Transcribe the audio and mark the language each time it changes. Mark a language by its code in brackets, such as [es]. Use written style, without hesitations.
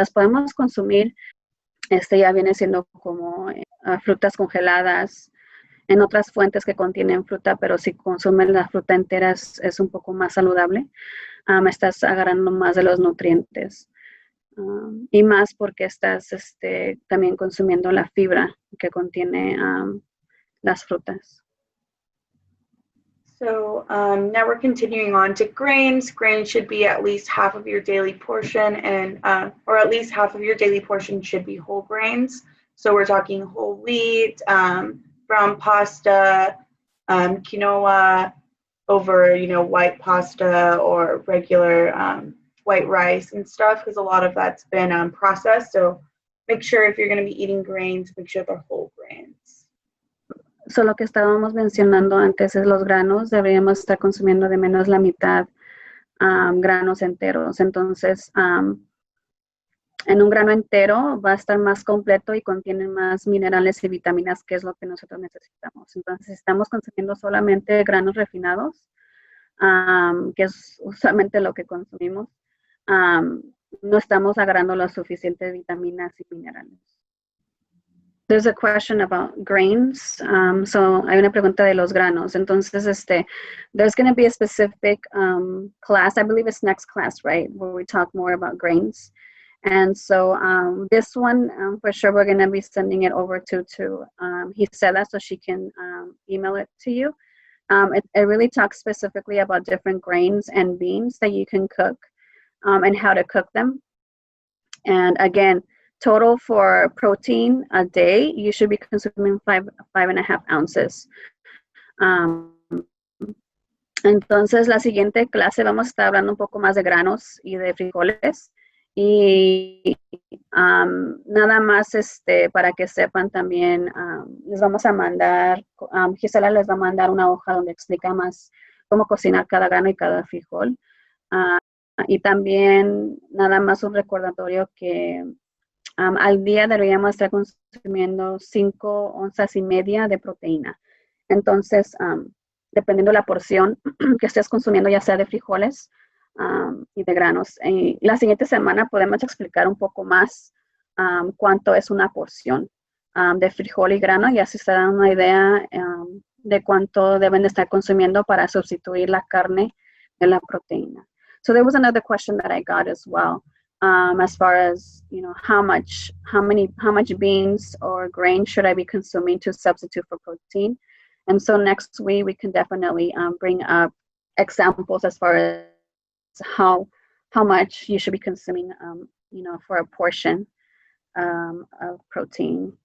[es] Las podemos consumir, ya viene siendo como frutas congeladas, en otras fuentes que contienen fruta, pero si consumen la fruta entera es un poco más saludable. Estás agarrando más de los nutrientes. Y más porque estás también consumiendo la fibra que contiene las frutas. [en] So now we're continuing on to grains. Grains should be at least half of your daily portion, and or at least half of your daily portion should be whole grains. So we're talking whole wheat, brown pasta, quinoa over white pasta or regular white rice and stuff, because a lot of that's been processed. So make sure if you're going to be eating grains, make sure they're whole grains. [es] So lo que estábamos mencionando antes es los granos, deberíamos estar consumiendo de menos la mitad granos enteros. Entonces, en un grano entero va a estar más completo y contiene más minerales y vitaminas, que es lo que nosotros necesitamos. Entonces, si estamos consumiendo solamente granos refinados, que es usualmente lo que consumimos, no estamos agarrando las suficientes vitaminas y minerales. [en] There's a question about grains. [es] So hay una pregunta de los granos. [en] Entonces, there's going to be a specific class, I believe it's next class, right, where we talk more about grains. And so this one, for sure, we're going to be sending it over to Gisela so she can email it to you. It really talks specifically about different grains and beans that you can cook and how to cook them. And again, total for protein a day, you should be consuming 5.5 ounces. [es] Entonces, la siguiente clase vamos a estar hablando un poco más de granos y de frijoles. Y nada más para que sepan también, les vamos a mandar, Gisela les va a mandar una hoja donde explica más cómo cocinar cada grano y cada frijol. Y también nada más un recordatorio que al día deberíamos estar consumiendo 5 onzas y media de proteína. Entonces, dependiendo de la porción que estés consumiendo, ya sea de frijoles y de granos. La siguiente semana podemos explicar un poco más cuánto es una porción de frijol y grano, y así se dan una idea de cuánto deben de estar consumiendo para sustituir la carne de la proteína. [en] So there was another question that I got as well. as far as, you know, how much beans or grain should I be consuming to substitute for protein. And so next week we can definitely bring up examples as far as how much you should be consuming, you know, for a portion of protein.